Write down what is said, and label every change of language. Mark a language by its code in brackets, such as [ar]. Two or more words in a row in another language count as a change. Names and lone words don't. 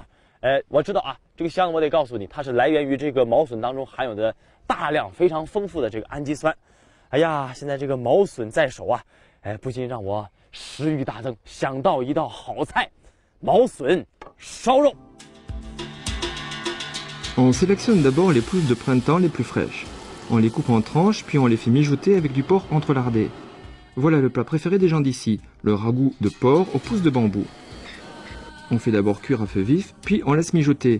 [zh] 我知道啊，这个香我得告诉你，它是来源于这个毛笋当中含有的大量非常丰富的这个氨基酸。哎呀，现在这个毛笋在手啊！ 不禁让我食欲大增，想到一道好菜——毛笋烧肉。 [fr] On sélectionne d'abord les pousses de printemps les plus fraîches. On les coupe en tranches, puis on les fait mijoter avec du porc entrelardé. Voilà le plat préféré des gens d'ici, le ragoût de porc aux pousses de bambou. On fait d'abord cuire à feu vif, puis on laisse mijoter.